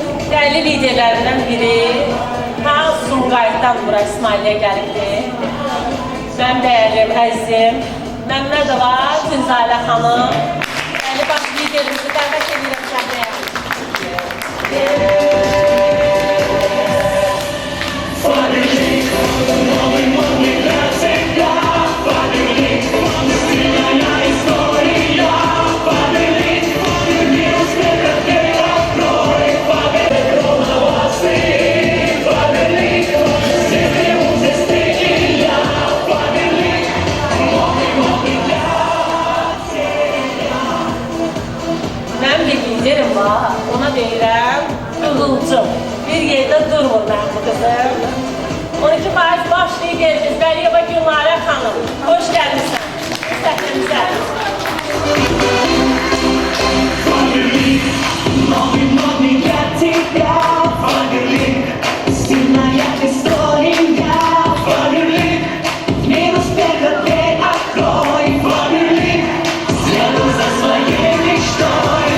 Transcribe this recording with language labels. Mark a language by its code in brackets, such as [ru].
[az] Değerli liderlərindən biri ta Sumqayıtdan bura İsmailiyə gəlibdir. Mənim dəyərlim, əzizim Məmmədova Tünzalə xanım. Değerli baş liderimizi dəvət edirəm səhnəyə. [ru] Фаберлик, новый модный для тебя. Фаберлик, стильная история. Фаберлик, мир успеха ты открой. Фаберлик, Фаберлик, здесь ты и я. Фаберлик, новый для тебя. [az] Mənim bir liderim var, ona deyirəm Qığılcım. Bir yerdə durmur mənim bu qızım. 12% baş liderimiz Vəliyeva Gülnarə xanım. Hoş gəlmişsən səhnəmizə. [ru] Фаберлик, новый модный для тебя. Фаберлик, стильная история. Фаберлик, мир успеха ты открой. Фаберлик, следуй за своей мечтой.